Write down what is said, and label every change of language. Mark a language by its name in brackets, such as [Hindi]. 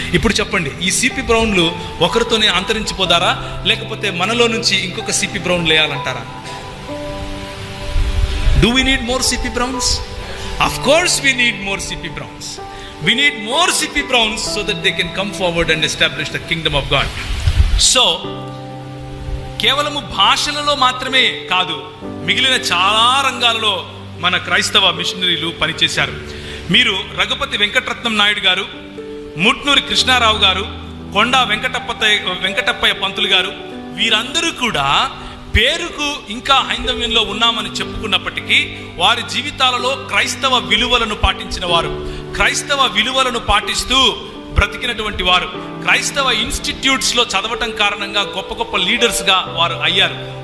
[Telugu] ఇప్పుడు చెప్పండి, ఈ సిపి బ్రౌన్లు ఒకరితోనే అంతరించిపోతారా, లేకపోతే మనలో నుంచి ఇంకొక CP brown లేయాలంటారా? [English] Do we need more CP Browns? Of course we need more CP Browns. We need more CP Browns so that they can come forward and establish the kingdom of God. [Telugu] So, కేవలము భాషలలో మాత్రమే కాదు, మిగిలిన చాలా రంగాలలో మన క్రైస్తవ మిషనరీలు పనిచేశారు. మీరు రఘుపతి వెంకటరత్నం నాయుడు గారు, ముట్నూరి కృష్ణారావు గారు, కొండా వెంకటప్పయ్య పంతులు గారు, వీరందరూ కూడా పేరుకు ఇంకా హైందవ్యంలో ఉన్నామని చెప్పుకున్నప్పటికీ వారి జీవితాలలో క్రైస్తవ విలువలను పాటించిన వారు, క్రైస్తవ విలువలను పాటిస్తూ బ్రతికినటువంటి వారు, క్రైస్తవ ఇన్స్టిట్యూట్స్లో చదవటం కారణంగా గొప్ప గొప్ప లీడర్స్గా వారు అయ్యారు.